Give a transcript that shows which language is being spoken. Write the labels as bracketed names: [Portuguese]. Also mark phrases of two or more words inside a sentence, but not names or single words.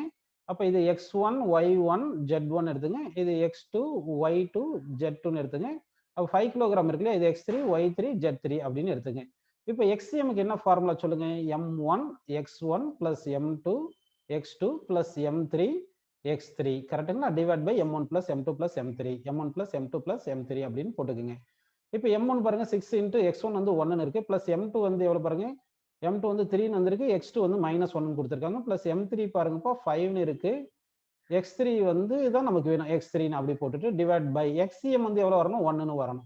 [Tamil] அப்ப இது x1, y1, z1 எடுத்துங்க. இது x2, y2, z2ன்னு எடுத்துங்க. அப்ப 5 கிலோகிராம் இருக்கு இல்லையா? இது x3, y3, z3 அப்படின்னு எடுத்துங்க. இப்போ xcmக்கு என்ன ஃபார்முலா சொல்லுங்க? [English] m1 x1 plus m2 x2 plus m3 x3 [Tamil] கரெக்ட்டுங்களா? [English] divide by [Tamil] m1 plus m2 plus m3, m1 plus m2 plus m3 அப்படின்னு போட்டுக்குங்க. இப்போ m1 பாருங்க 6 into x1 வந்து 1ன்னு இருக்கு, பிளஸ் m2 வந்து எவ்வளவு பாருங்க m2 வந்து 3 வந்திருக்கு, x2 வந்து -1 கொடுத்துருக்காங்க. பிளஸ் m3 பாருங்கப்பா 5 இருக்கு, x3 வந்து தான் நமக்கு வேணும், x3 அப்படி போட்டுட்டு [English] divide by [Tamil] xcm வந்து எவ்வளவு வரணும், 1ன்னு வரணும்.